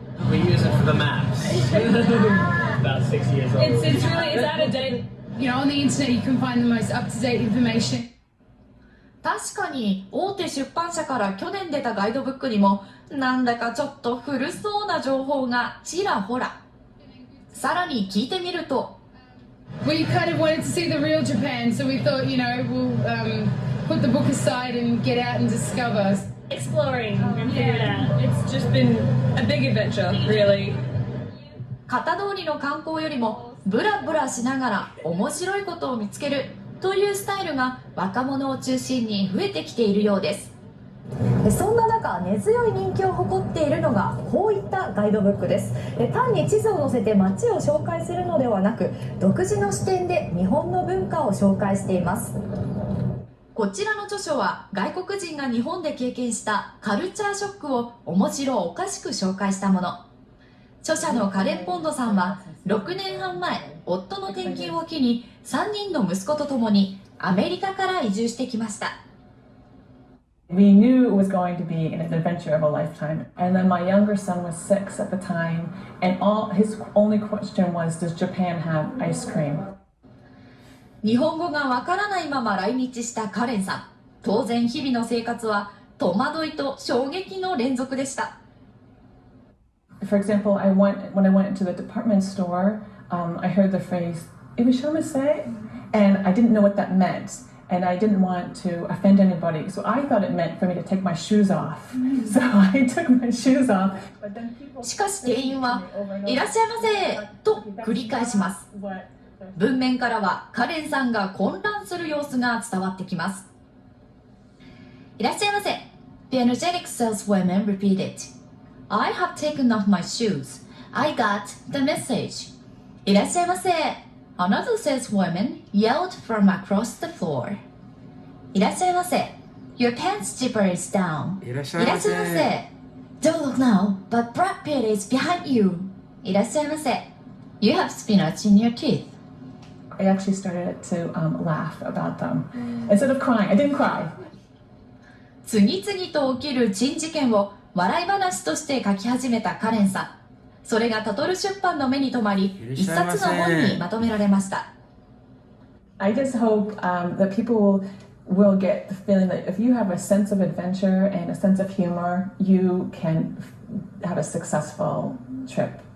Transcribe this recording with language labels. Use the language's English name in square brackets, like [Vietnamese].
[English] We use it for the maps. About 6 years old. It's out of date. You know, on the internet you can find the most up-to-date information. [Japanese] 確かに大手出版社から去年出たガイドブックにもなんだかちょっと古そうな情報がちらほら。さらに聞いてみると、 [English] We kind of wanted to see the real Japan, so we thought, you know, we'll put the book aside and get out and discover. Exploring and figure it out. It's just been a big adventure, really. [Japanese] 型通りの観光よりもブラブラしながら面白いことを見つけるというスタイルが若者を中心に増えてきているようです。そんな中、根強い人気を誇っているのがこういったガイドブックです。単に地図を載せて街を紹介するのではなく、独自の視点で日本の文化を紹介しています。こちらの著書は外国人が日本で経験したカルチャーショックを面白おかしく紹介したもの。著者のカレン・ポンドさんは6年半前、夫の転勤を機に3人の息子と共にアメリカから移住してきました。 [English] We knew it was going to be an adventure of a lifetime. And then my younger son was 6 at the time, and his only question was, does Japan have ice cream? [Japanese] 日本語がわからないまま来日したカレンさん。当然日々の生活は戸惑いと衝撃の連続でした。 [English] For example, when I went into the department store, I heard the phrase, "Ibishamase," and I didn't know what that meant.And I didn't want to offend anybody, so I thought it meant for me to take my shoes off. So I took my shoes off. [Japanese] しかし店員はいらっしゃいませと繰り返します。文面からはカレンさんが混乱する様子が伝わってきます。いらっしゃいませ。 [English] The energetic saleswoman repeated. I have taken off my shoes. I got the message. [Japanese] いらっしゃいませ。 [English] Another saleswoman yelled from across the floor. [Japanese] いらっしゃいませ。 [English] Your pants zipper is down. [Japanese] いらっしゃいませ。 [English] Don't look now, but Brad Pitt is behind you. [Japanese] いらっしゃいませ。 [English] You have spinach in your teeth. I actually started to laugh about them. Instead of crying, I didn't cry. [Japanese] 次々と起きる珍事件を笑い話として書き始めたカレンさん。それがタトル出版の目に留まり、一冊の本にまとめられました。 [English] I just hope that people will get the feeling that if you have a sense of adventure and a sense of humor, you can have a successful trip.